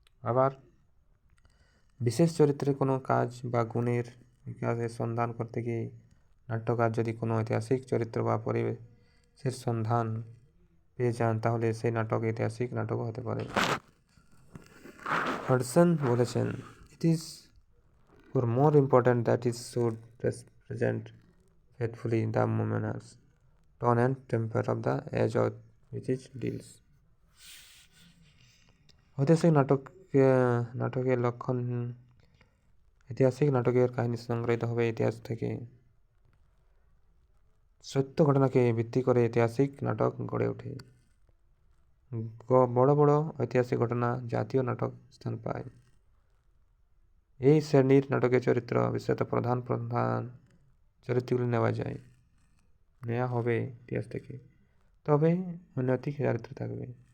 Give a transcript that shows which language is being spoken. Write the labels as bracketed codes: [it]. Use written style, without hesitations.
[bn] আবার বিশেষ চরিত্রের কোনো কাজ বা গুণের বিকাশের সন্ধান করতে গিয়ে নাট্যকার যদি কোনো ঐতিহাসিক চরিত্র বা পরিবেশের সন্ধান পেয়ে যান, তাহলে সেই নাটক ঐতিহাসিক নাটকও হতে পারে। হাডসন বলেছেন, [en] It is for more important that it should represent faithfully the manners, tone and temper of the age of which it deals. [bn] ঐতিহাসিক নাটকের লক্ষণ, ঐতিহাসিক নাটকের কাহিনী সংগ্রহীত হবে ইতিহাস থেকে। সত্য ঘটনাকে ভিত্তি করে ঐতিহাসিক নাটক গড়ে ওঠে। বড় বড় ঐতিহাসিক ঘটনা জাতীয় নাটক স্থান পায়। এই শ্রেণীর নাটকের চরিত্র, বিশেষত প্রধান চরিত্রগুলি নেওয়া হবে ইতিহাস থেকে, তবে অনৈতিক চরিত্র থাকবে।